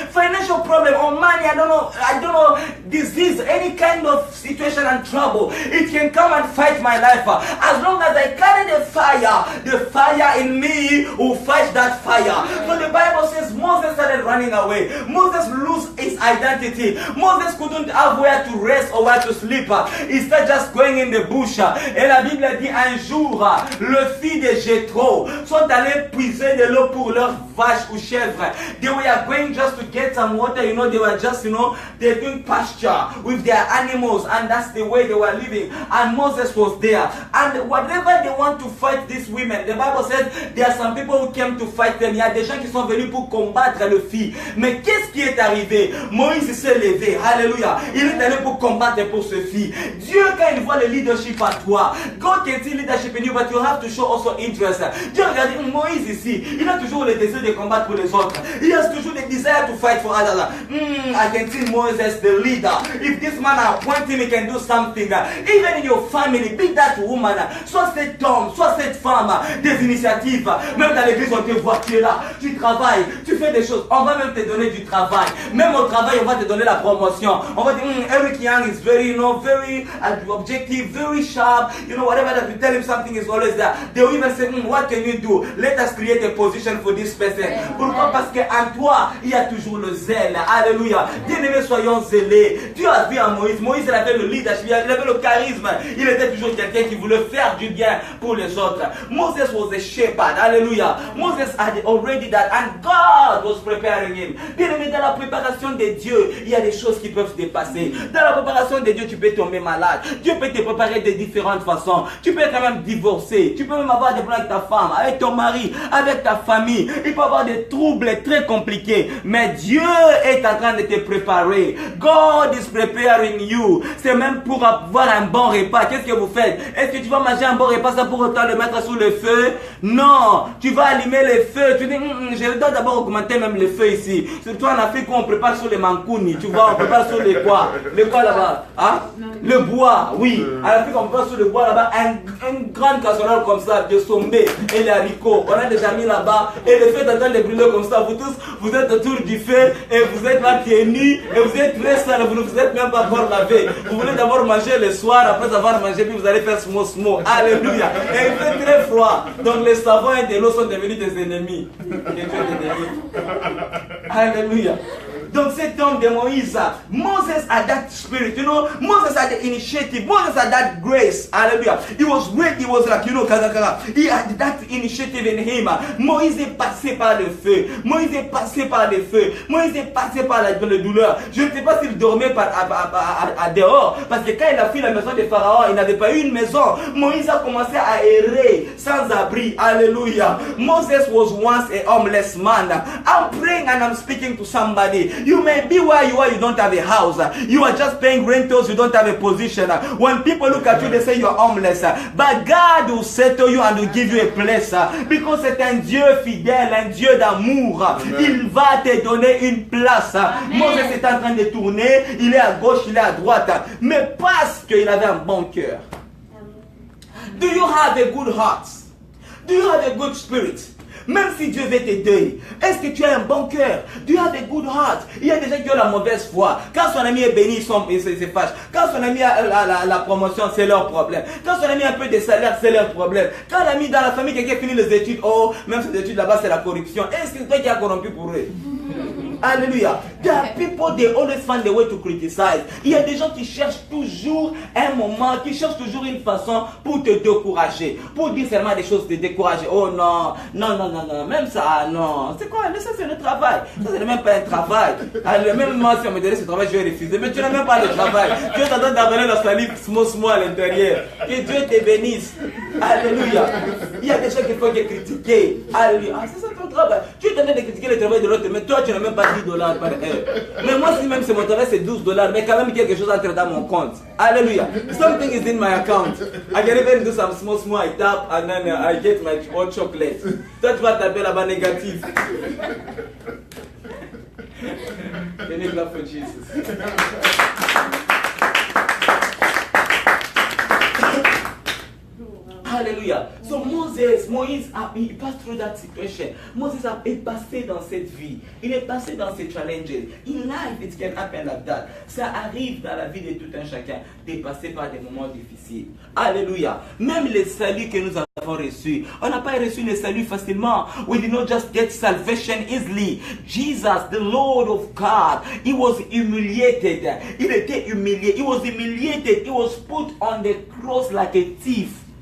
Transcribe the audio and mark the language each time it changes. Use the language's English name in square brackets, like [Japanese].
[English] Financial problem or money, I don't know, disease, any kind of situation and trouble, it can come and fight my life. As long as I carry the fire in me will fight that fire. So the Bible says Moses started running away. Moses lost his identity. Moses couldn't have where to rest or where to sleep. He started just going in the bush. [French] Et la Bible dit un jour, le fils de Jéthro sont allés puiser de l'eau pour leurs vaches ou chèvres. [English] They were going just to get some water, they were just, they're doing pasture with their animals, and that's the way they were living. And Moses was there. And whatever they want to fight these women, the Bible says there are some people who came to fight them. [French] Il y a des gens qui sont venus pour combattre le fils. Mais qu'est-ce qui est arrivé? Moïse s'est levé. Alléluia. Il est allé pour combattre pour ce fils. Dieu, quand il voit le leadership à toi, [English] God can see leadership in you, but you have to show also interest. [French] Dieu regarde Moïse ici. Il a toujours le désir de combattre pour les autres. [English] He has [French] toujours [English] the desire to fight for others. I can see Moses the leader. If this man appoint him, he can do something. Even in your family, be that woman. [French] Soit cet homme, soit cette femme, des initiatives. Même dans l'église, on te voit, tu es là, tu travailles, tu fais des choses. On va même te donner du travail. Même au travail, on va te donner la promotion. On va dire, [English] Eric Young is very, very objective, very sharp. Whatever that you tell him, something is always there. They will even say, what can you do? Let us create a position for this person. [French] Pourquoi? Parce qu'en toi, il y a toujours le zèle. Alléluia. Bien-aimés, soyons zélés. Dieu a vu à Moïse. Moïse, il avait le leadership, il avait le charisme. Il était toujours quelqu'un qui voulait faire du bien pour les autres. [English] Moses was a shepherd. Alléluia. Moses had already that, and God was preparing him. [French] Bien-aimés, dans la préparation de Dieu, il y a des choses qui peuvent se dépasser. Dans la préparation de Dieu, tu peux tomber malade. Dieu peut te préparer de différentes façons. Tu peux quand même divorcer. Tu peux même avoir des problèmes avec ta femme, avec ton mari, avec ta famille. Il peut y avoir des troubles très compliqués. Mais Dieu est en train de te préparer. [English] God is preparing you. [French] C'est même pour avoir un bon repas. Qu'est-ce que vous faites? Est-ce que tu vas manger un bon repas ça pour autant le mettre sous le feu? Non. Tu vas allumer le feu. Tu dis, je dois d'abord augmenter même le feu ici. Surtout en Afrique où on prépare sur les mankouni. Tu vois, on prépare sur les quoi? Le quoi là-bas? Hein? Le bois, oui. En Afrique, on prépare sur le bois là-bas. Une grande casserole comme ça, de sombé et les haricots. On a déjà mis là-bas. Et le feu est en train de brûler comme ça. Vous tous, vous êtes autour du feu et vous êtes là pieds nus et vous êtes très sale. Vous ne vous êtes même pas encore lavé. Vous voulez d'abord manger le soir. Après avoir mangé, puis vous allez faire smo. Alléluia. Et il fait très froid. Donc les savons et de l'eau sont devenus des ennemis. Que Dieu te délivre. Alléluia. Donc cet homme de Moïse, [English] Moses had that spirit, Moses had the initiative, Moses had that grace, hallelujah. He was great, he was like, he had that initiative in him. [French] Moïse est passé par le feu, Moïse est passé par le feu, Moïse est passé par la douleur. Je ne sais pas s'il dormait à dehors, parce que quand il a fui la maison de Pharaon, il n'avait pas eu une maison. Moïse a commencé à errer sans abri, hallelujah. [English] Moses was once a homeless man. I'm praying and I'm speaking to somebody. You may be where you are, you don't have a house. You are just paying rentals, you don't have a position. When people look at you, they say you are homeless. But God will settle you and will give you a place. Because [French] c'est un Dieu fidèle, un Dieu d'amour. Il va te donner une place. Moses est en train de tourner, il est à gauche, il est à droite. Mais parce qu'il avait un bon cœur. [English] Do you have a good heart? Do you have a good spirit? [French] Même si Dieu veut t'aider, est-ce que tu as un bon cœur? [English] Do you have a good heart? [French] Il y a des gens qui ont la mauvaise foi. Quand son ami est béni, il se fâche. Quand son ami a la promotion, c'est leur problème. Quand son ami a un peu de salaire, c'est leur problème. Quand l'ami dans la famille, quelqu'un finit les études, même ces études là-bas, c'est la corruption. Est-ce que c'est toi qui as corrompu pour eux? Alléluia. [English] There are people, they always find a way to criticize. [French] Il y a des gens qui cherchent toujours un moment, qui cherchent toujours une façon pour te décourager. Pour dire seulement des choses, te décourager. Oh non, même ça, non. C'est quoi? Ça c'est le travail. Ça c'est même pas un travail. Alors, même moi, si on me donnait ce travail, je vais refuser. Mais tu n'as même pas le travail. Tu es en train d'amener la salive [English] small [French] à l'intérieur. Que Dieu te bénisse. Alléluia. Il y a des gens qui font que critiquer. Alléluia. Ah, c'est ça ton travail. Tu es en train de critiquer le travail de l'autre, mais toi tu n'as même pas $10 par heure. Mais moi, si même c'est mon travail, c'est $12, mais quand même quelque chose entre dans mon compte. Alléluia. [English] Something is in my account. I can even do some small, I tap and then I get my own chocolate. [French] Toi, tu vas taper là-bas négatif. [English] Can you clap for Jesus? Hallelujah. So Moïse, [French] il passe [English] through that situation. [French] Moses est passé dans cette vie. Il est passé dans ces challenges. [English] In life, it can happen like that. [French] Ça arrive dans la vie de tout un chacun de passer par des moments difficiles. Alléluia. Même les saluts que nous avons reçus, on n'a pas reçu les saluts facilement. [English] We did not just get salvation easily. Jesus, the Lord of God, he was humiliated. [French] Il était humilié. [English] He was humiliated. He was put on the cross like a thief.